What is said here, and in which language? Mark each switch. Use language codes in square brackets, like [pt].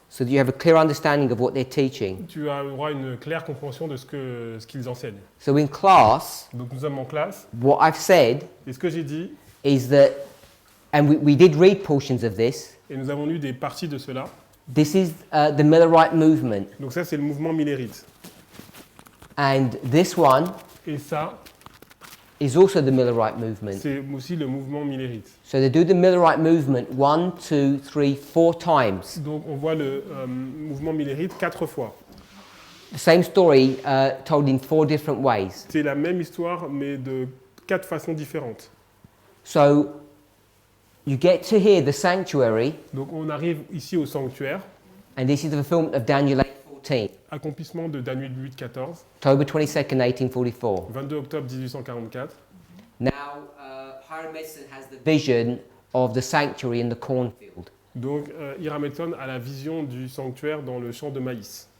[en] so that you have a clear understanding of what they're teaching. [fr] Tu auras une claire compréhension de ce qu'ils enseignent. [en] So in class, [fr] Donc nous sommes en classe, [en] what I've said [fr] et ce que j'ai dit, [en] is that, and we did read portions of this, [fr] et nous avons lu des parties de cela. [en] this is the Millerite movement. [fr] Donc ça c'est le mouvement millérite. [en] And this one [fr] Et ça, [en] is also the Millerite movement. [fr] c'est aussi le mouvement millérite. [en] So they do the Millerite movement 1, 2, 3, 4 times. [fr] Donc on voit le mouvement millérite 4 fois. [en] The same story told in 4 different ways. [fr] C'est la même histoire mais de 4 façons différentes. [en] So you get to hear the sanctuary, [fr] Donc on arrive ici au sanctuaire, [en] and this is the fulfillment of Daniel 8:14, [fr] accomplissement de Daniel 8-14, [en] October 22nd, 1844. [fr] 22 octobre 1844. [en] Now, Hiram Edson has the vision of the sanctuary in the cornfield. [fr] Donc Hiram Edson a la vision du sanctuaire dans le champ de maïs.